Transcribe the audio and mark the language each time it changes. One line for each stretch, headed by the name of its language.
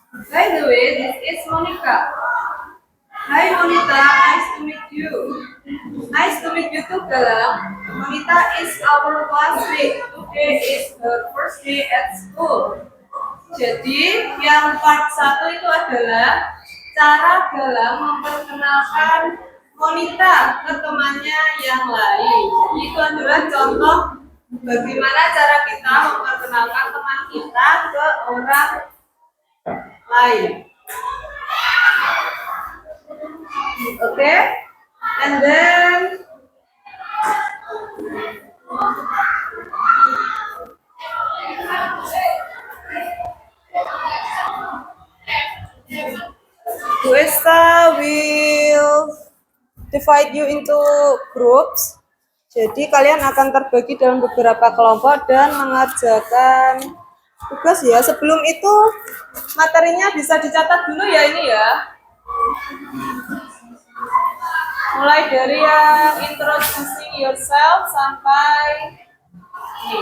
English: By the way, this is Monica. Hi Monita, nice to meet you. Nice to meet you too, Galang. Monita is our classmate. Today is her first day at school.
Indonesian: Jadi, yang part 1 itu adalah cara Galang memperkenalkan Monita ke temannya yang lain. Jadi, itu adalah contoh bagaimana cara kita memperkenalkan teman kita ke orang lain.
English: Okay? And then Guesta will divide you into groups.
Indonesian: Jadi kalian akan terbagi dalam beberapa kelompok dan mengerjakan tugas ya. Sebelum itu materinya bisa dicatat dulu ya ini ya. Mulai dari yang introducing yourself sampai ini.